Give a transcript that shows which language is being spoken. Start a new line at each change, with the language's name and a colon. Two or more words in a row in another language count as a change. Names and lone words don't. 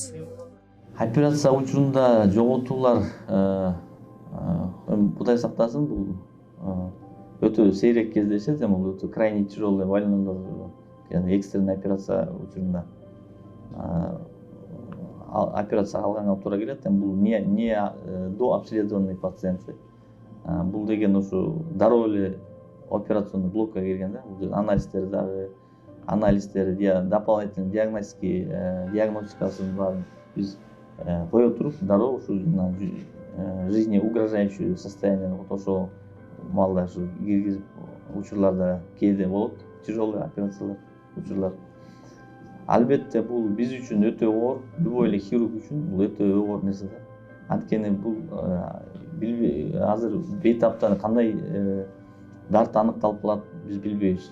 Kyrgyz: Операция учурунда жоготуулар Кудай сактасын, бул өтө сейрек кездешет, бул өтө
Russian: крайне тяжелый
Kyrgyz: больнойлор, яғни экстренный операция учурунда операция алганга туура келет.
Russian: Бул не до обследованный пациенты.
Kyrgyz: Бул деген ушу дароо эле операционный блокко келген да. Бул анализдер дагы, дополнительный диагностикасын баарын биз кое туруп, дароо ушу
Russian: жизни угрожающий состояние
Kyrgyz: ошол малда ушу киргизип учурларда кээде болот, тяжелый операциялар учурлар. Албетте бул биз үчүн өтө оор, любой эле хирург үчүн бул өтө оор нерсе да. Анткени бул азыр бейтапта кандай дарт аныкталып калат, биз билбейбиз.